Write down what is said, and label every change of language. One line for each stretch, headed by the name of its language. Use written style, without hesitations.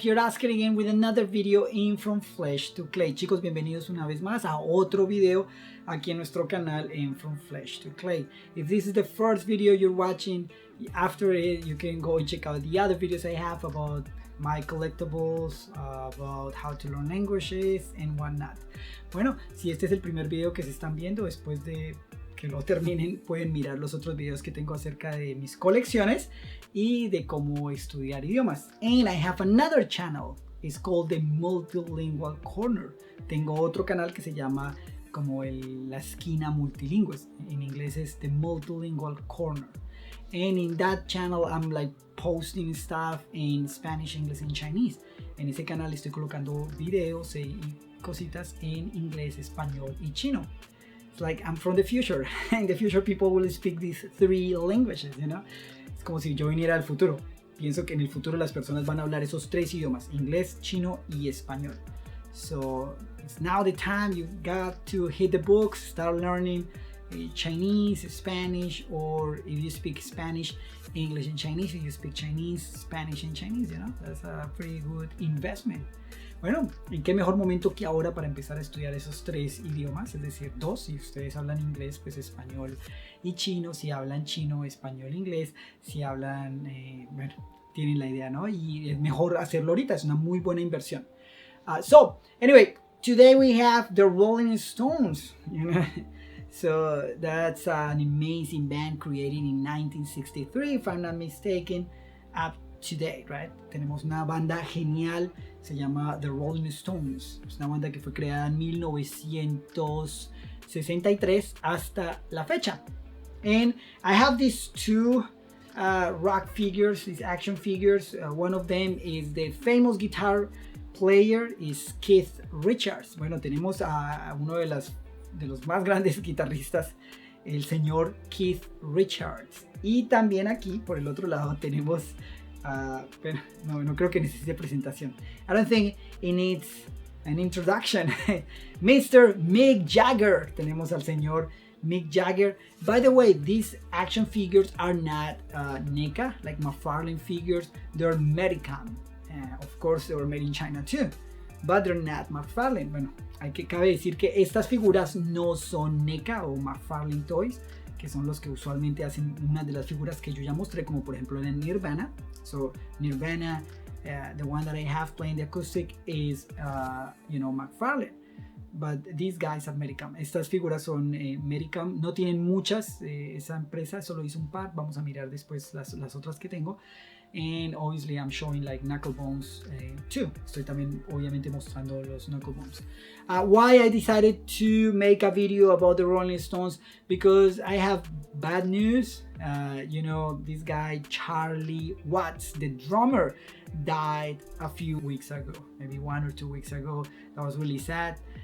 English: Here Oscar again with another video in From Flesh to Clay.
Spanish: Chicos, bienvenidos una vez más a otro video aquí en nuestro canal en From Flesh to Clay.
English: If this is the first video you're watching, after it you can go and check out the other videos I have about my collectibles, about how to learn languages and whatnot.
Spanish: Bueno, si este es el primer video que se están viendo, después de que lo terminen pueden mirar los otros videos que tengo acerca de mis colecciones y de cómo estudiar idiomas.
English: And I have another channel, it's called the Multilingual Corner.
Spanish: Tengo otro canal que se llama como la esquina multilingüe. En inglés es the Multilingual Corner.
English: And in that channel I'm like posting stuff in Spanish, English and Chinese.
Spanish: En ese canal estoy colocando videos y cositas en inglés, español y chino.
English: It's like I'm from the future. In the future people will speak these three languages, you know?
Spanish: Es como si yo viniera al futuro. Pienso que en el futuro las personas van a hablar esos tres idiomas, inglés, chino y español.
English: So it's now the time you got to hit the books, start learning Chinese, Spanish, or if you speak Spanish, English and Chinese. If you speak Chinese, Spanish and Chinese, you know? That's a pretty good investment.
Spanish: Bueno, ¿en qué mejor momento que ahora para empezar a estudiar esos tres idiomas? Es decir, dos, si ustedes hablan inglés, pues español y chino. Si hablan chino, español, inglés. Si hablan, bueno, tienen la idea, ¿no? Y es mejor hacerlo ahorita, es una muy buena inversión.
English: So, anyway, today we have the Rolling Stones, you know? So, that's an amazing band created in 1963, if I'm not mistaken, up today, right?
Spanish: Tenemos una banda genial, se llama The Rolling Stones. Es una banda que fue creada en 1963 hasta la fecha.
English: And I have these two rock figures, these action figures. One of them is the famous guitar player is Keith Richards.
Spanish: Bueno, tenemos a uno de los más grandes guitarristas, el señor Keith Richards. Y también aquí, por el otro lado, tenemos pero no creo que necesite presentación.
English: I don't think it needs an introduction. Mr. Mick Jagger.
Spanish: Tenemos al señor Mick Jagger.
English: By the way, these action figures are not NECA, like McFarlane figures. They're Medicam. Of course, they were made in China too. But they're not McFarlane.
Spanish: Bueno, cabe decir que estas figuras no son NECA o McFarlane Toys, que son los que usualmente hacen una de las figuras que yo ya mostré, como por ejemplo en Nirvana.
English: So Nirvana, the one that I have playing the acoustic is, McFarlane. But these guys are Medicam.
Spanish: Estas figuras son Medicam. No tienen muchas, esa empresa solo hizo un par. Vamos a mirar después las otras que tengo.
English: And obviously I'm showing like knuckle bones too.
Spanish: Estoy también obviamente mostrando los knuckle bones.
English: Why I decided to make a video about the Rolling Stones? Because I have bad news. This guy Charlie Watts, the drummer, died a few weeks ago, maybe 1 or 2 weeks ago. That was really sad.